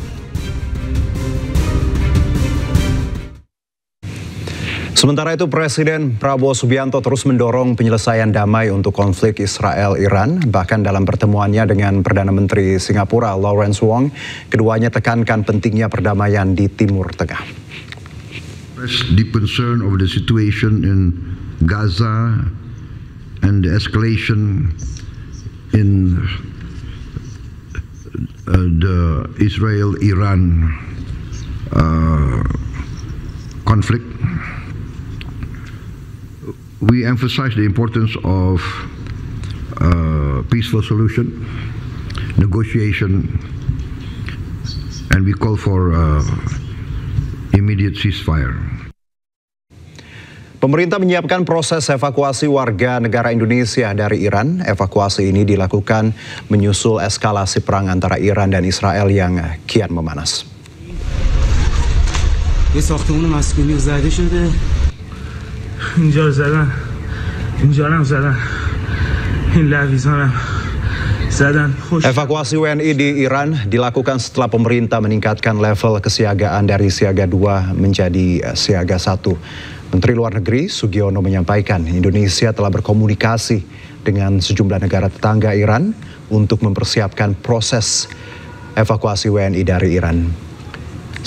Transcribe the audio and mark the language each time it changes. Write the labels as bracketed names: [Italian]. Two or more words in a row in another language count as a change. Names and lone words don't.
[Indonesian] Sementara itu, Presiden Prabowo Subianto terus mendorong penyelesaian damai untuk konflik Israel-Iran. Bahkan dalam pertemuannya dengan Perdana Menteri Singapura, Lawrence Wong, keduanya tekankan pentingnya perdamaian di Timur Tengah. [English] Deep concern over the situation in Gaza and the escalation in the Israel-Iran conflict. We emphasize the importance of peaceful solution, negotiation, and we call for immediate ceasefire. [Indonesian] Pemerintah menyiapkan proses evakuasi warga negara Indonesia dari Iran. Evakuasi ini dilakukan menyusul eskalasi perang antara Iran dan Israel yang kian memanas. [Persian] اینجا زدن اینجا هم زدن این لویزان هم زدن. [Indonesian] Evakuasi WNI di Iran dilakukan setelah pemerintah meningkatkan level kesiagaan dari siaga 2 menjadi siaga 1. Menteri Luar Negeri Sugiono menyampaikan Indonesia telah berkomunikasi dengan sejumlah negara tetangga Iran untuk mempersiapkan proses evakuasi WNI dari Iran.